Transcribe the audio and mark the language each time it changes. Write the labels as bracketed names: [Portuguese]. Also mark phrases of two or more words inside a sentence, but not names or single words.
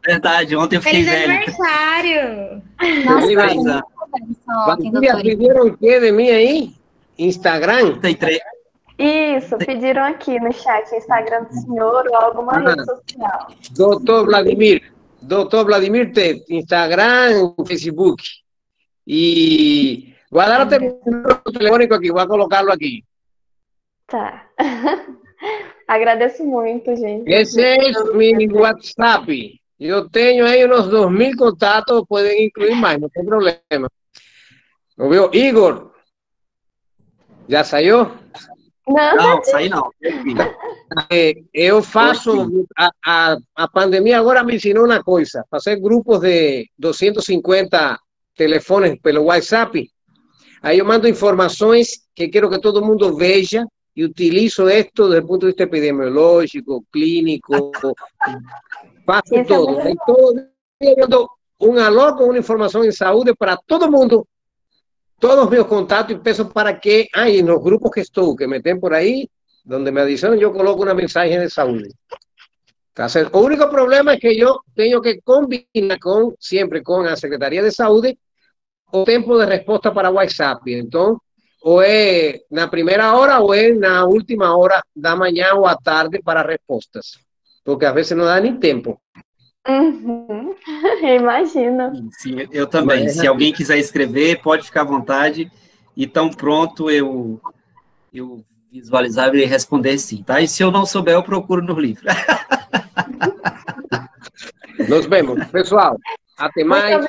[Portuguese] Verdade, ontem eu fiquei Feliz velho. aniversário! Nossa, Feliz foi aniversário. muito ontem, Valdívia, doutor Igor. pidieron o quê de mim aí? Instagram? 33. Isso, pediram aqui no chat, Instagram do senhor ou alguma rede social. Doutor Vladimir, Instagram, Facebook. [Spanish] Y voy a dar el número telefónico aquí, voy a colocarlo aquí. [Portuguese] Tá. Agradeço muito, gente. [Spanish] Ese es mi WhatsApp. Yo tengo ahí unos 2000 contactos, pueden incluir más, no hay problema. Lo veo, Igor. ¿Ya salió? [Portuguese] Não, Não, saí não. Eu faço, a pandemia agora me ensinou uma coisa, fazer grupos de 250 telefones pelo WhatsApp. Aí eu mando informações que quero que todo mundo veja e utilizo [Spanish] esto desde [Portuguese] o ponto de vista epidemiológico, clínico, faço Isso todo. é muito Aí todo dia eu dou um alô com uma informação em saúde para todo mundo, todos meus contatos, e peço para que, aí nos grupos que estou, que me tem por aí, [Spanish] donde me adicionan, yo coloco una mensaje de salud. Entonces, el único problema es que yo tengo que combinar siempre con la Secretaría de Salud o tiempo de respuesta para WhatsApp. Entonces, o es en la primera hora o es en la última hora da mañana o a tarde para respuestas. Porque a veces no da ni tiempo. [Portuguese] Uhum. Imagino. Sim, eu também. Se alguém quiser escrever, pode ficar à vontade. E tão pronto eu visualizar e responder sim, tá? E se eu não souber, eu procuro no livro. [Spanish] Nos vemos. [Portuguese] Pessoal, até mais.